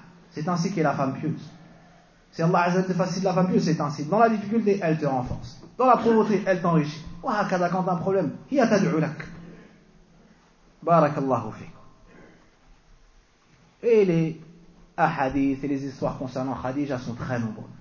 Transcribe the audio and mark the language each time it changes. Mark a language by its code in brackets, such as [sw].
[fr] C'est ainsi qu'est la femme pieuse. Si Allah azza te facilite la femme pieuse, c'est ainsi. Dans la difficulté, elle te renforce. Dans la pauvreté, elle t'enrichit. [ar] وهكذا كان عندها problem هي تدعو لك بارك الله فيكم. [fr] Et les hadith et les histoires concernant Khadija sont très nombreux.